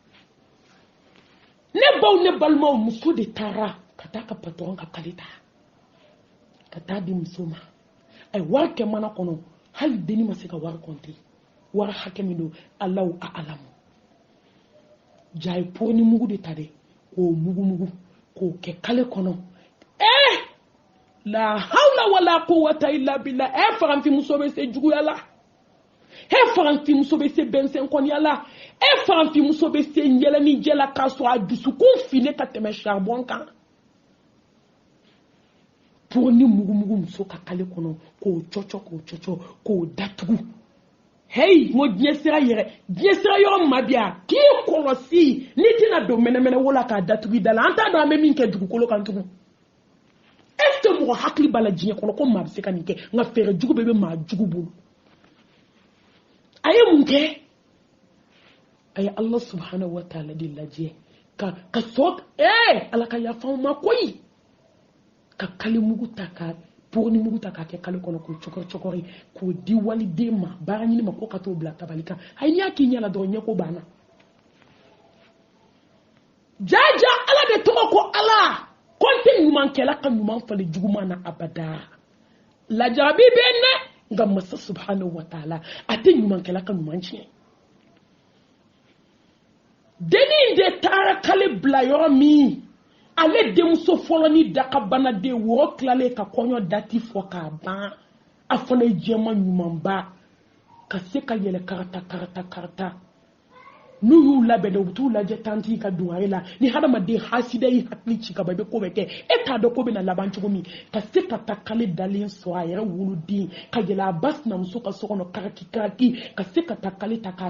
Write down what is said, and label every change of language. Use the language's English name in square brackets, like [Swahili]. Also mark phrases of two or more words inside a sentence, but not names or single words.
[Bambara] ne baw ne balimaw muso de taara ka taa ka patɔrɔn ka kale ta ka taa di muso ma a ye wari kɛ mana kɔnɔ hali denni ma se ka wari kɔnte wari hakɛ min don alaw a alamu ja ye pɔgɔni mugu de ta dɛ k'o mugu k'o kɛ kale kɔnɔ [Arabic] لا حول ولا قوة إلا بالله [Bambara] faranti muso bɛ se juguya la faranti muso bɛ se bɛnsɛn kɔniya la faranti muso bɛ se yɛlɛni jɛla k'a sɔrɔ a dusukun fine ka tɛmɛ charbon kan pour ni mugu muso ka kale kɔnɔ k'o cɔcɔ k'o datugu ngo diɲɛ sira yɔrɔ ma bi a k'i kɔlɔsi n'i tɛna don mɛnɛmɛnɛ wola k'a datugu i da la an t'a dɔn an bɛ min kɛ dugukolo kan tugun [French] est-ce que [Bambara] mɔgɔ hakili b'a la diɲɛ kɔnɔ ko maa bɛ se ka nin kɛ nka fɛɛrɛ jugu bɛɛ bɛ maa jugu bolo a ye mun kɛ a ye ala [Arabic] سبحانه وتعالى [Bambara] de lajɛ ka sɔn ala ka yafa anw ma koyi ka kale mugu ta ka pɔgɔni mugu ta k'a kɛ kale kɔnɔ k'o cɔkɔri k'o di waliden ma baara ɲini ma ko ka t'o bila tabali kan ayi n'i y'a k'i ɲɛ la dɔrɔn ɲɛko banna jaja ala de tɔgɔ ko ala kɔnte ɲuman kɛla ka ɲuman falen juguman na abada lajarabi bɛ nɛ nka masa [Arabic] سبحانه وتعالى [Bambara] a tɛ ɲuman kɛla ka ɲuman tiɲɛ denni de taara kale bila yɔrɔ min ale denmuso fɔlɔ ni dakabana de woro tilalen ka kɔɲɔ dati fɔ k'a ban a fana ye jɛma ɲumanba ka se ka yɛlɛ karata n'u y'u labɛn u bɛ t'u lajɛ tanti ka dungare la ni hadamaden hasida y'i hakili ci ka ban i bɛ ko bɛɛ kɛ e t'a dɔn ko bɛna laban cogo min ka se ka taa kale dalen sɔrɔ a yɛrɛ woloden ka yɛlɛ a ba sinamuso ka so kɔnɔ karaki ka se ka taa kale ta k'a